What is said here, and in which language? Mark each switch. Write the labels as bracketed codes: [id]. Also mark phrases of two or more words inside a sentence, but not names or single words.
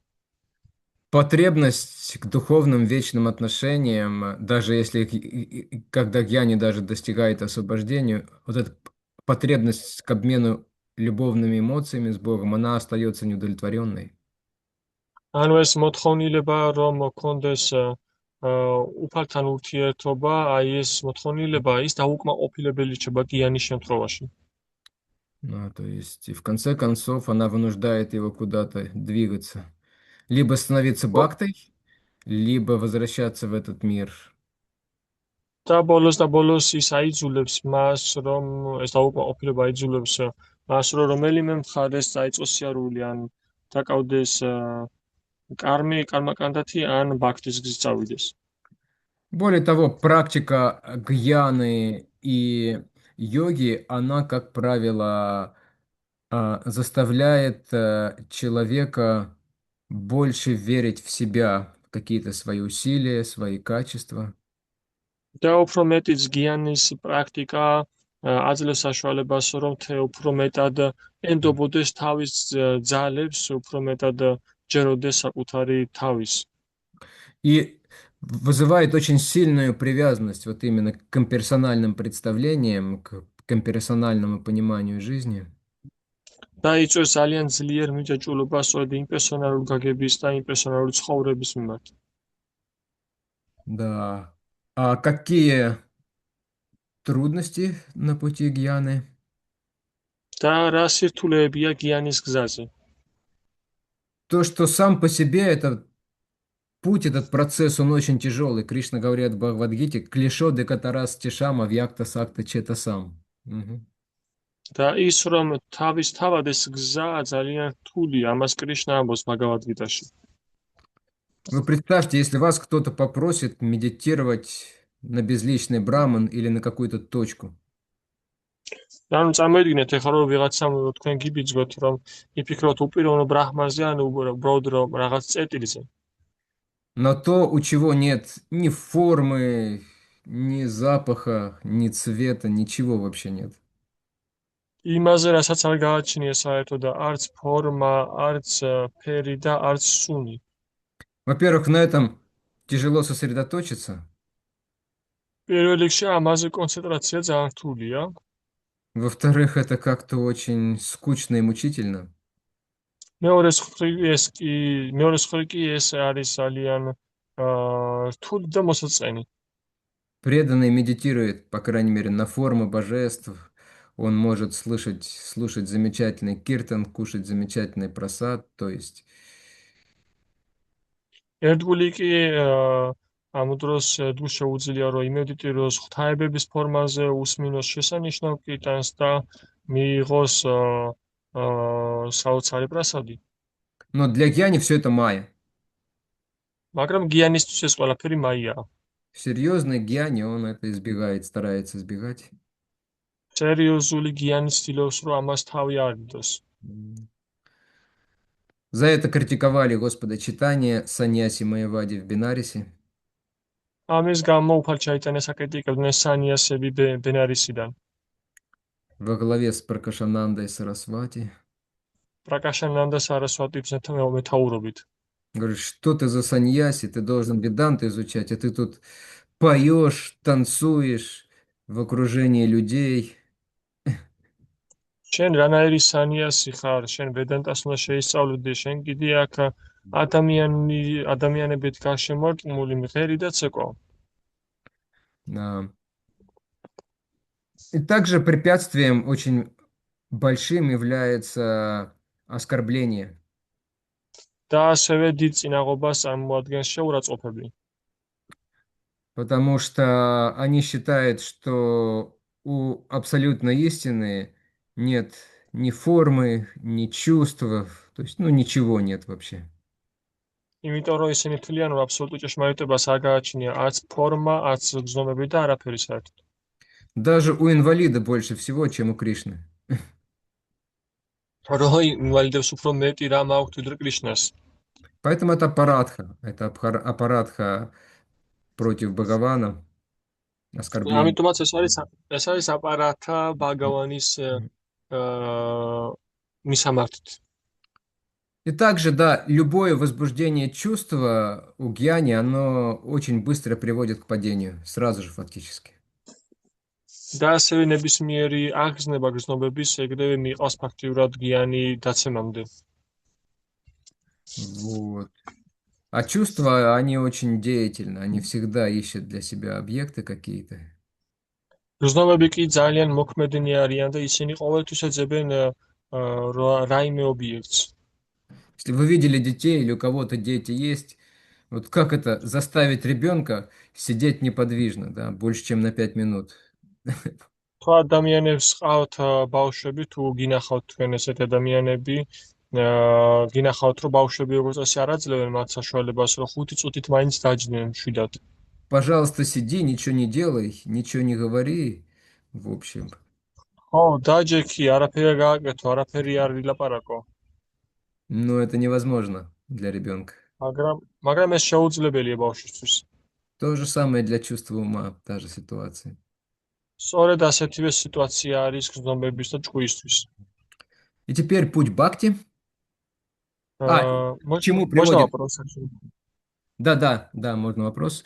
[ru] Потребность к духовным вечным отношениям, даже если когда гьяни даже достигает освобождения, вот эта потребность к обмену любовными эмоциями с Богом, она остается неудовлетворенной. [ka] ანუ ეს მოთხოვნილება, რომ გქონდეს უფალთან ურთიერთობა, აი ეს მოთხოვნილება ის დაუკმაყოფილებელი რჩება გიანის შემთხვევაში. [ru] То есть, и в конце концов, она вынуждает его куда-то двигаться. Либо становиться бхактой, либо возвращаться в этот мир. [ka] და ბოლოს ის აიძულებს მას, რომ ეს დაუკმაყოფილება აიძულებს მას, რომ რომელიმე მხარეს წაიწყოს სიარული, ან დაკავდეს кармакандати, ან ბაქთის გზით წავიდეს. [ru] Более того, практика гьяны и йоги, она, как правило, заставляет человека больше верить в себя, в какие-то свои усилия, свои качества. [ka] და უფრო მეტიც გიანის პრაქტიკა აძლევს საშუალებას, რომ უფრო მეტად ენდობოდეს თავის ძალებს, უფრო მეტად ჯეროდეს საკუთარი თავის. [ru] И вызывает очень сильную привязанность вот именно к имперсональным представлениям, к имперсональному пониманию жизни. [ka] და იწვევს ძალიან ძლიერ მიჯაჭვულობას სწორედ იმპერსონალური გაგების და იმპერსონალური ცხოვრების მიმართ. [ru] Да. А какие трудности на пути гьяны? [ka] და რა სირთულეებია გიანის гзаზე? [ru] То, что сам по себе этот путь, этот процесс, он очень тяжелый. Кришна говорит в Бхагавад-гите: [sa] «क्लिशो देकतरस तिशम व्यक्त सक्त चेत सम्». [ka] და ის რომ თავის თავად ეს გზა ძალიან რთულია, ამას კრიშნა ამბობს ბაგავად-გიტაში. [ru] Вы представьте, если вас кто-то попросит медитировать на безличный браман или на какую-то точку. [ka] ანუ წარმოიდგინეთ, ეხლა რომ ვიღაცამ თქვენ გიბიძგოთ, რომ იფიქროთ უპიროვნო ბრაჰმანზე, ან უბრალოდ რომ რაღაც წერტილზე. [ru] На то, у чего нет ни формы, ни запаха, ни цвета, ничего вообще нет. [ka] იმაზე, რასაც არ გააჩნია საერთოდ და არც ფორმა, არც ფერი და არც სუნი. [ru] Во-первых, на этом тяжело сосредоточиться. [ka] პირველ რიგში ამაზე კონცენტრაცია ძალიან რთულია. [ru] Во-вторых, это как-то очень скучно и мучительно. [ka] მეორე მხრივ კი ეს არის ძალიან რთული და მოსაწყენი. [ru] Преданный медитирует, по крайней мере, на формы божеств. Он может слушать замечательный киртан, кушать замечательный прасад, то есть... [ka] ერთგული კი ამ დროს თუ შეუძლია რომ იმედიტიროს ღვთაებების ფორმაზე, უსმინოს შესანიშნავ კირტანს და მიიღოს საოცარი პრასადი. [ru] Но для гьяни все это майя. [ka] მაგრამ გიანისთვის ეს ყველაფერი მაიაა. [ru] Серьезный гьяни, он это избегает, старается избегать. [ka] სერიოზული გიანი ცდილობს რომ ამას თავი არ იდოს. [ru] За это критиковали Господа Чайтанья, саньяси Майявади в Бенарисе. [ka] ამის გამო უფალ ჩაიტანეს აკრიტიკებდნენ სანიასები ბენარისიდან. [ru] Во главе с Пракашанандой Сарасвати. [ka] პრაკაშანანდა სარასვატის მეთაურობით. [ru] Говорит, что ты за саньяси, ты должен веданты изучать, а ты тут поешь, танцуешь в окружении людей. [ka] შენ რანაირი სანიასი ხარ, შენ ვედანტას უნდა შეისწავლიდე, შენ კიდე აქ ადამიანებით გარშემორტყმული მღერი და ცეკვა. [ru] А, И также препятствием очень большим является оскорбление, [ka] და ასევე დიდ წინაღობას წარმოადგენს შეურაცხყოფები. [ru] потому что они считают, что у абсолютной истины нет ни формы, ни чувств, то есть, ну, ничего нет вообще. [ka] იმიტომ რომ ისინი თვლიან, რომ აბსოლუტურ ჭეშმარიტებას არ გააჩნია არც ფორმა, არც გზნობები და არაფერი საერთოდ. [ru] Даже у инвалида больше всего, чем у Кришны. [ka] რო ინვალიდებს უფრო მეტი რამ აქვთ ვიდრე კრიშნას. [ru] Поэтому это аппаратха. Это аппаратха против Бхагавана, оскорбление. [ka] ამიტომაც ეს არის აპარატა ბაგავანის მისამართით. [ru] И также, да, любое возбуждение чувства у гьяни, оно очень быстро приводит к падению, сразу же фактически. [ka] და ასევე ნებისმიერი აღგზნება გზნობების ეგრევე მიყავს ფაქტიურად გიანი დაცემამდე. [ru] Вот. А чувства, они очень деятельны, они всегда ищут для себя объекты какие-то. [ka] გზნობები კი ძალიან მოქმედნი არიან და ისინი ყოველთვის ეძებენ რაიმე ობიექტს. [ru] Если вы видели детей или у кого-то дети есть, вот как это заставить ребенка сидеть неподвижно, да, больше, чем на 5 минут? [ka] თუ ადამიანებს ყავთ ბავშვები, თუ გინახავთ თქვენ ესეთ ადამიანები, გინახავთ რომ ბავშვები როგორც წესი არ აძლევენ მათ საშუალებას, რომ 5 წუთით მაინც დაჯდნენ მშვიდად. [ru] Пожалуйста, сиди, ничего не делай, ничего не говори, в общем. [ka] ხო, დაჯექი, არაფერი გააკეთო, არაფერი არ ვილაპარაკო. [ru] Но это невозможно для ребенка. [ka] მაგრამ ეს შეუძლებელია ბავშვისთვის. [ru] То же самое для чувства ума, та же ситуация. [ka] სწორედ ასეთივე სიტუაცია არის გზნობების და ჭკვისთვის. [ru] И теперь путь бхакти. К чему можно приводит? вопрос? Да, можно вопрос.